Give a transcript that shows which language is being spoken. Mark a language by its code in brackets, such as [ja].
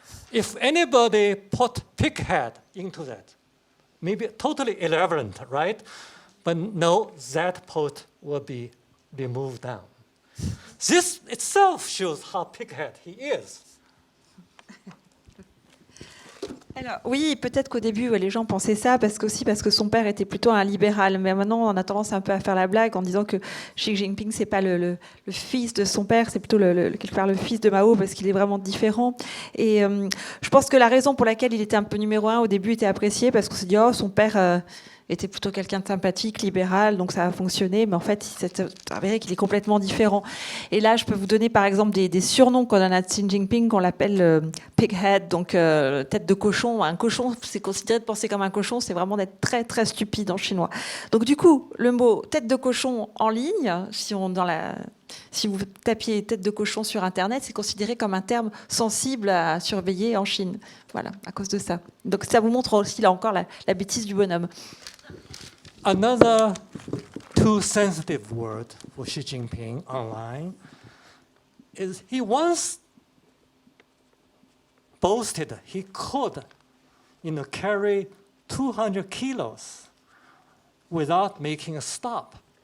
[en] If anybody put pighead into that, maybe totally irrelevant, right? But no, that post will be removed down. This itself shows how pighead he is. [fr] Alors, oui, peut-être qu'au début, les gens pensaient ça parce que son père était plutôt un libéral. Mais maintenant, on a tendance un peu à faire la blague en disant que Xi Jinping, c'est pas le fils de son père, c'est plutôt quelque part le fils de Mao parce qu'il est vraiment différent. Et je pense que la raison pour laquelle il était un peu numéro un au début était apprécié parce qu'on s'est dit, oh, son père était plutôt quelqu'un de sympathique, libéral, donc ça a fonctionné. Mais en fait, il s'est avéré qu'il est complètement différent. Et là, je peux vous donner par exemple des surnoms qu'on a de Xi Jinping, qu'on l'appelle pighead, donc tête de cochon. Un cochon, c'est considéré de penser comme un cochon, c'est vraiment d'être très très stupide en chinois. Donc du coup, le mot tête de cochon en ligne, si vous tapiez tête de cochon sur Internet, c'est considéré comme un terme sensible à surveiller en Chine. Voilà, à cause de ça. Donc ça vous montre aussi, là encore, la bêtise du bonhomme. [en] Another too sensitive word for Xi Jinping online is he once boasted he could, carry 200 kilos without making a stop.